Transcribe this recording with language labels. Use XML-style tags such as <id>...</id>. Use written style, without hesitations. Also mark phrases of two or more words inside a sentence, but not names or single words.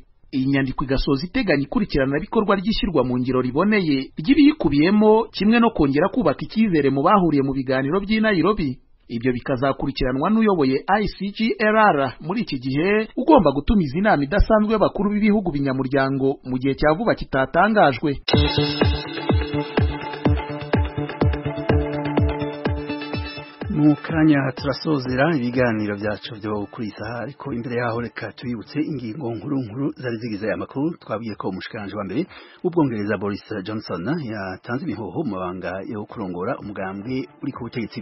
<rw>Iyi nyandiko igasoza iteganya ikurikirana bikorwa ry'ishyirwa mu ngiro riboneye ry'ibiyikubiyemo, kimwe no kongera kubaka icyizere mu bahuriye mu biganiro by'i Nairobi. Ibyo bikazakurikiranwa n'uyoboye ICGLR muri iki gihe ugomba gutumiza inama idasanzwe y'abakuru b'ibihugu binyamuryango mu gihe cya vuba kitatangajwe.</rw> <rn>Mu kanya turasozera ibiganiro byacu byo kuri isaha, ariko imbere yaho reka tubibutse ingingo nkuru zari zigize aya makuru. Twabwiye ko umushikiranganje wa mbere w'Ubwongereza Boris Johnson yatanze imihoho mu mabanga yo kurongora umugambwe uri ku butegetsi.</rn>